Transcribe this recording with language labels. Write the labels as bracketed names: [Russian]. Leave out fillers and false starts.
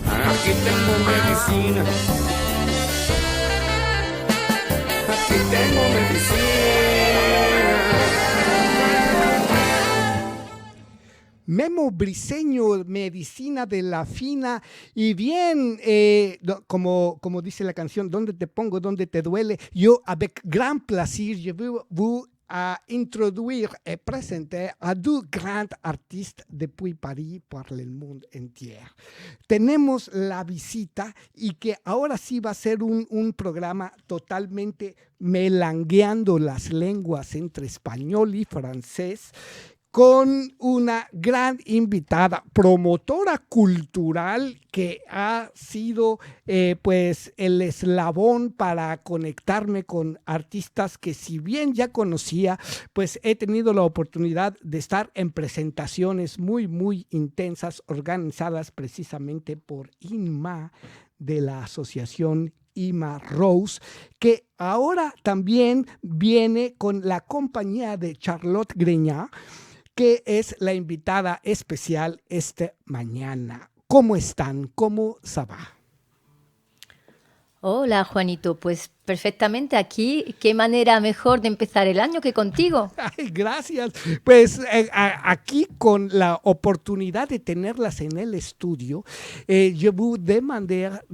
[Spanish] Aquí tengo medicina, aquí tengo medicina. Memo Briseño, medicina de la fina. Y bien, como dice la canción, ¿dónde te pongo, dónde te duele? [French] Yo, avec grand plaisir, je veux vous introduire et présenter à deux grands artistes depuis Paris pour le monde entier. [Spanish] Tenemos la visita y que ahora sí va a ser un programa totalmente melangueando las lenguas entre español y francés, con una gran invitada, promotora cultural que ha sido pues el eslabón para conectarme con artistas que, si bien ya conocía, pues he tenido la oportunidad de estar en presentaciones muy, muy intensas organizadas precisamente por INMA, de la asociación Ima Rose, que ahora también viene con la compañía de Charlotte Greñat, que es la invitada especial esta mañana. ¿Cómo están? ¿Cómo se va? Hola, Juanito. Pues perfectamente aquí. ¿Qué manera mejor de empezar el año que contigo? Ay, gracias. Pues aquí con la oportunidad de tenerlas en el estudio, [French] je vous demander